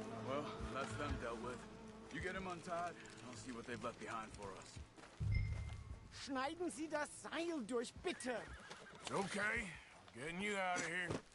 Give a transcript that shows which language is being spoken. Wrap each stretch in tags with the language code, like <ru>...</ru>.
<en>Well, that's them dealt with. You get him untied, I'll see what they've left behind for us.</en> <de>Schneiden Sie das Seil durch, bitte!</de> <en>It's okay. Getting you out of here.</en>